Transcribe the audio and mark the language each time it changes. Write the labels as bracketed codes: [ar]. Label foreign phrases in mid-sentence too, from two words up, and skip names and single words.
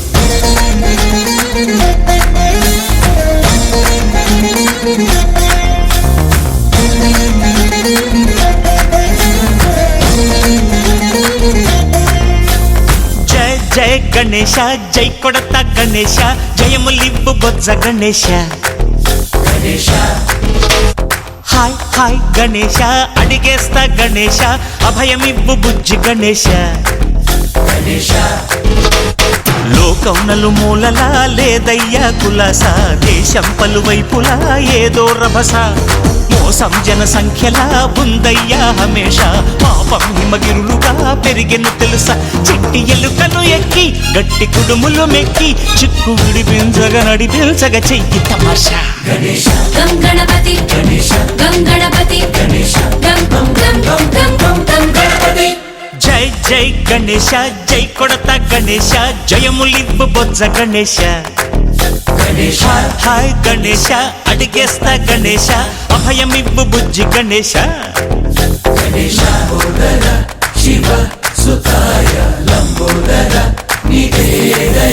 [te] జై జై గణేశ జై కొడతా గణేశ జయములివ్వు బొజ్జ గణేశ गणेश హాయ్ హాయ్ గణేశ అడిగేస్తా గణేశ అభయమివ్వు బుజ్జి గణేశ गणेश లోకం నలుమూలలా లేదయ్యా కులాస దేశం పలువైపులా ఏదో రభస మోసం జన సంఖ్యలా ఉందయ్యా హమేష పాపం హిమగిరులుగా పెరిగెను తెలుసా చిట్టి ఎలుకలు ఎక్కి గట్టి కుడుములు మెక్కి చిక్కు విడిపించగ నడిపించగ చెయ్యి తమాషా गणेश [sa] गं गणपति गणेश गं गणपति गणेश गं गं गं गं गं गं गणपति [te] జై జై గణేశ జై కొడతా గణేశ జయములివ్వు బొజ్జ గణేశ गणेश హాయ్ గణేశ అడిగేస్తా గణేశ అభయమివ్వు బుజ్జి గణేశ [sa] गणेश लंबोदर शिव सुताय लंबोदर निवेदय